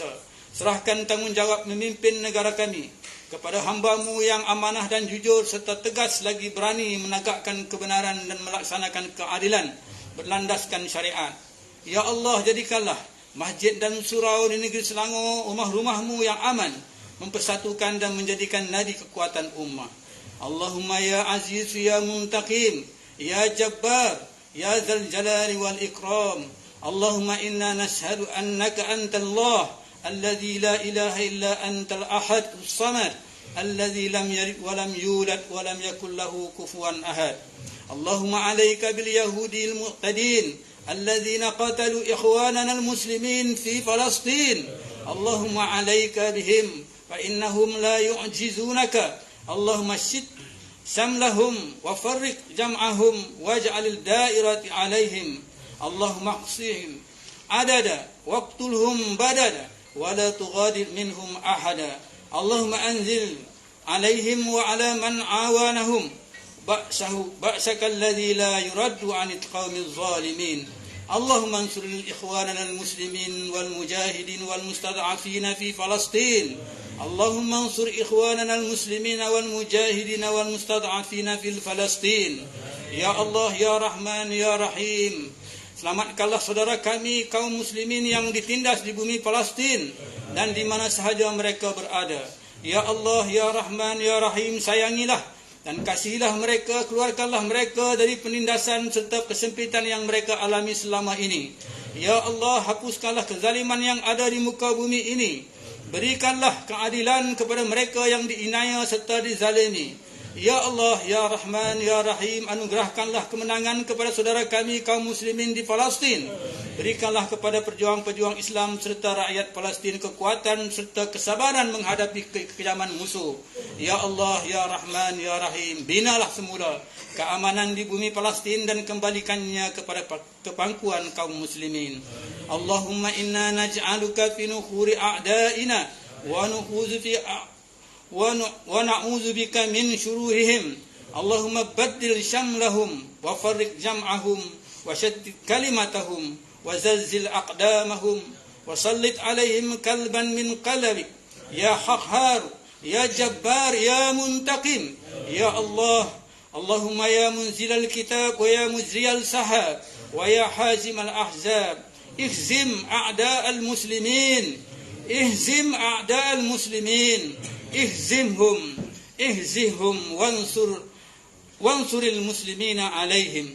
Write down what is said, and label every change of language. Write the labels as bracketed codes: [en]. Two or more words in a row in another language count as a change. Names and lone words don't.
[ms] Serahkan tanggungjawab memimpin negara kami kepada hamba-Mu yang amanah dan jujur serta tegas lagi berani menegakkan kebenaran dan melaksanakan keadilan berlandaskan syariat. [ar] يا الله, [ms] jadikanlah masjid dan surau di negeri Selangor rumah-rumah-Mu yang aman, mempersatukan dan menjadikan nadi kekuatan ummah. [ar] اللهم يا عزيز يا منتقم يا جبار يا ذا الجلال والإكرام. اللهم إنا نشهد أنك أنت الله الذي لا إله إلا أنت الأحد الصمد الذي لم يلد ولم يولد ولم يكن له كفوا أحد. اللهم عليك باليهود المعتدين الذين قتلوا إخواننا المسلمين في فلسطين. اللهم عليك بهم فإنهم لا يعجزونك. اللهم شتت شملهم وفرق جمعهم واجعل الدائرة عليهم. اللهم أحصهم عددا واقتلهم بددا ولا تغادر منهم أحدا. اللهم أنزل عليهم وعلى من عاونهم بأسك الذي لا يرد عن القوم الظالمين. اللهم انصر إخواننا المسلمين والمجاهدين والمستضعفين في فلسطين. اللهم انصر إخواننا المسلمين والمجاهدين والمستضعفين في فلسطين. يا الله، يا رحمن، يا رحيم, [ms] selamatkanlah saudara kami kaum muslimin yang ditindas di bumi Palestin dan di mana sahaja mereka berada. [ar] يا الله، يا رحمن، يا رحيم, [ms] sayangilah dan kasihilah mereka, keluarkanlah mereka dari penindasan serta kesempitan yang mereka alami selama ini. [ar] يا الله, [ms] hapuskanlah kezaliman yang ada di muka bumi ini. Berikanlah keadilan kepada mereka yang diinaya serta dizalimi. [ar] يا الله، يا رحمن، يا رحيم, [ms] anugerahkanlah kemenangan kepada saudara kami kaum muslimin di Palestin. Berikanlah kepada perjuang-perjuang Islam serta rakyat Palestin kekuatan serta kesabaran menghadapi kekejaman musuh. [ar] يا الله، يا رحمن، يا رحيم, [ms] binalah semula keamanan di bumi Palestin dan kembalikannya kepada kepangkuan kaum muslimin. [ar] اللهم إنا نجعلك في نحور أعدائنا ونعوذ بك من شرورهم. اللهم بدد شملهم وفرق جمعهم وشتت كلمتهم وزلزل أقدامهم وسلط عليهم كلبا من قلبي. يا قهار، يا جبار، يا منتقم. يا الله، اللهم يا منزل الكتاب ويا مجري السحاب ويا هازم الأحزاب, اهزم أعداء المسلمين، اهزم أعداء المسلمين، اهزمهم وانصر المسلمين عليهم.